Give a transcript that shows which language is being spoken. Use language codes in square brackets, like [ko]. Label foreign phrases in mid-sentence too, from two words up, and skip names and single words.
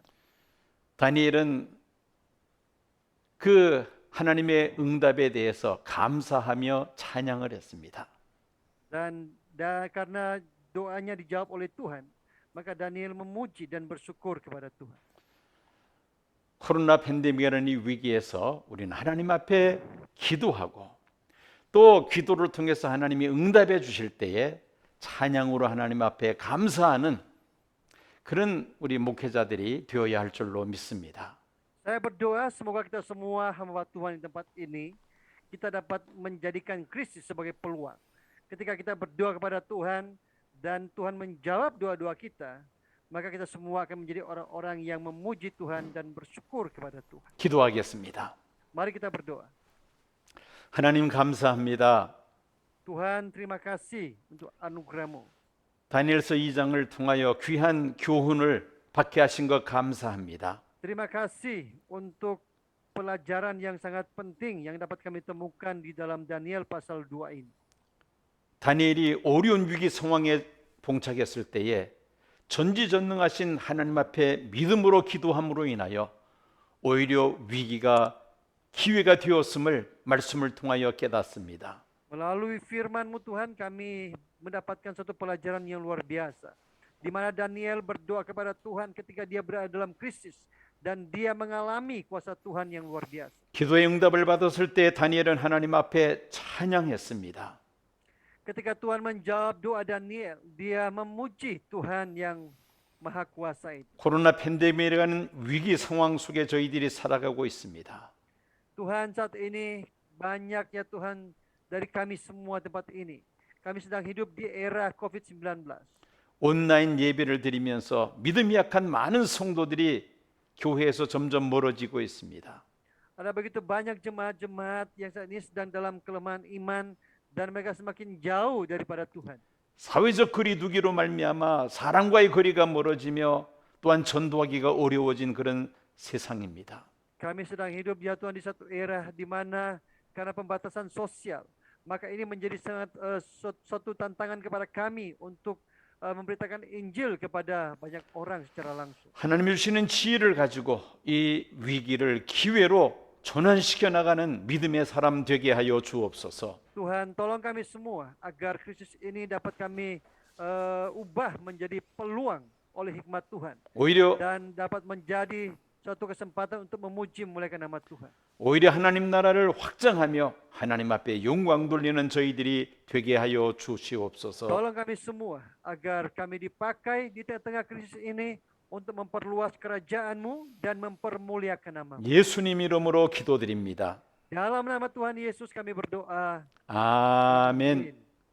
[ko] 다니엘은 그 하나님의 응답에 대해서 감사하며 찬양을 했습니다. [id] Dan karena doanya dijawab oleh Tuhan, maka Daniel memuji dan bersyukur kepada Tuhan. [ko] 코로나 팬데믹이라는 이 위기에서 우리는 하나님 앞에 기도하고 또 기도를 통해서 하나님이 응답해 주실 때에 찬양으로 하나님 앞에 감사하는 그런 우리 목회자들이 되어야 할 줄로 믿습니다. [id] Saya berdoa semoga kita semua hamba Tuhan di tempat ini, kita dapat menjadikan krisis sebagai peluang. Ketika kita berdoa kepada Tuhan dan Tuhan menjawab doa-doa kita, maka kita semua akan menjadi orang-orang yang memuji Tuhan dan bersyukur kepada Tuhan. [ko] 기도하겠습니다. [id] Mari kita berdoa. [ko] 하나님 감사합니다. [id] Tuhan, terima kasih untuk anugerah-Mu. [ko] 다니엘서 2장을 통하여 귀한 교훈을 받게 하신 것 감사합니다. [id] Terima kasih untuk pelajaran yang sangat penting yang dapat kami temukan di dalam Daniel pasal 2 ini. [ko] 다니엘이 어려운 위기 상황에 봉착했을 때에 전지전능하신 하나님 앞에 믿음으로 기도함으로 인하여 오히려 위기가 기회가 되었음을 말씀을 통하여 깨닫습니다. [id] Melalui firman-Mu Tuhan, kami mendapatkan satu pelajaran yang luar biasa, di mana Daniel berdoa kepada Tuhan ketika dia berada dalam krisis dan dia mengalami kuasa Tuhan yang luar biasa. [ko] 기도의 응답을 받았을 때 다니엘은 하나님 앞에 찬양했습니다. [id] Ketika Tuhan menjawab doa Daniel, dia memuji Tuhan yang Maha Kuasa itu. [ko] 코로나 팬데믹이라는 위기 상황 속에 저희들이 살아가고 있습니다. [id] Tuhan, saat ini banyaknya Tuhan dari kami semua tempat ini. Kami sedang hidup di era COVID-19. [ko] 온라인 예배를 드리면서 믿음이 약한 많은 성도들이 교회에서 점점 멀어지고 있습니다. [id] Ada begitu banyak jemaat-jemaat yang saat ini sedang dalam kelemahan iman dan mereka semakin jauh daripada Tuhan. [ko] 사회적 거리두기로 말미암아 사람과의 거리가 멀어지며 또한 전도하기가 어려워진 그런 세상입니다. [id] Kami sedang hidup ya Tuhan di satu era di mana karena pembatasan sosial, maka ini menjadi sangat suatu tantangan kepada kami untuk memberitakan Injil kepada banyak orang secara langsung. [ko] 하나님이 주시는 지혜를 가지고 이 위기를 기회로 전환시켜 나가는 믿음의 사람 되게 하여 주옵소서. [id] Tuhan, tolong kami semua agar krisis ini dapat kami ubah menjadi peluang oleh hikmat Tuhan [ko] 오히려 [id] dan dapat menjadi suatu kesempatan untuk memuji memuliakan nama Tuhan. [ko] 오히려 하나님 나라를 확장하며 하나님 앞에 영광 돌리는 저희들이 되게 하여 주시옵소서. [id] Tolong kami semua agar kami dipakai di tengah-tengah krisis ini untuk memperluas kerajaan-Mu dan mempermuliakan nama-Mu. [ko] 예수님 이름으로 기도드립니다. [id] Dalam nama Tuhan Yesus kami berdoa. [ko] 아멘. [id] Amin.